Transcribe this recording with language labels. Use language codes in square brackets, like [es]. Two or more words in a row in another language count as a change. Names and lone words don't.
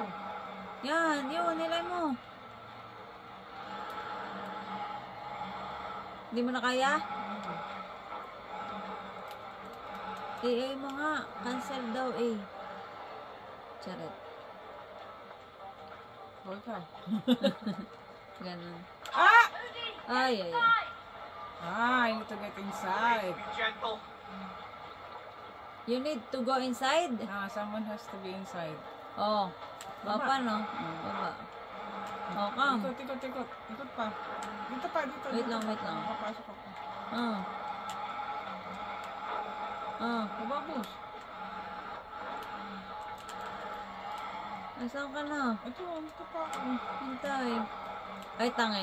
[tl] Yan, yun. Nilay mo. Hindi mo na kaya? Eh, mo nga. Cancel daw eh. Charot. Hold ka. Ganun. Moody, Ay, ay, ay. [en] inside. Ah, I need to get inside. Be gentle. You need to go inside? Ah, someone has to be inside. Oh. [tl] Baba. Baba, no? Baba. Oo ka. Ikot. Ikot pa. Dito pa, dito. Wait dito. lang, wait lang. Papasok ako. Ah. Ah. Bababos. Nasaan ka na? Ito pa ako. Hintay. Ay, tangay.